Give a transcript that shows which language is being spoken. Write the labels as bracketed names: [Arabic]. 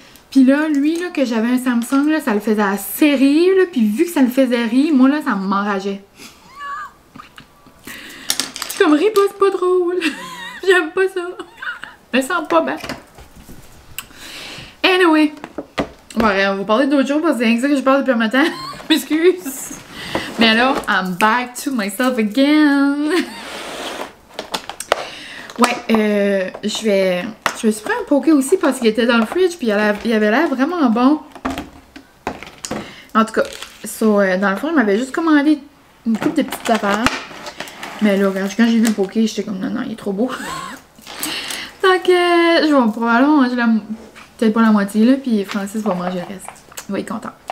[French] Puis là, lui, là, que j'avais un Samsung, là, ça le faisait assez rire, là, puis vu que ça le faisait rire, moi, là, ça m'enrageait. Je suis comme, ris pas, c'est pas drôle. J'aime pas ça. Je me sens pas bien. Anyway. Ouais, on va parler d'autres choses parce que c'est rien que ça que je parle depuis un matin. M'excuse. Mais là, [English] I'm back to myself again. [French] Ouais, je me suis pris un poké aussi parce qu'il était dans le fridge puis il avait l'air vraiment bon. En tout cas, dans le fond, il m'avait juste commandé une couple de petites affaires. Mais là, quand j'ai vu le poké, j'étais comme non, il est trop beau. Donc, je vais probablement manger peut-être pas la moitié, là, puis Francis va manger le reste. Il va être content.